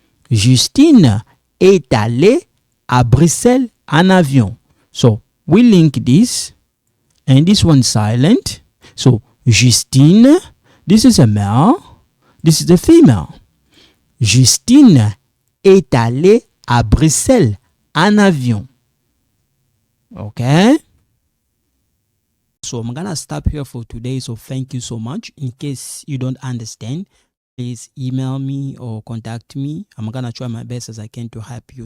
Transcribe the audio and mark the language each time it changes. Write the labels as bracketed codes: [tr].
[fr] Justine est allée à Bruxelles en avion. [en] So, we link this, and this one silent. So, Justine, this is a male, this is a female. [fr] Justine est allée à Bruxelles en avion. [en] Okay? So I'm gonna stop here for today. So thank you so much. In case you don't understand, please email me or contact me. I'm gonna try my best as I can to help you.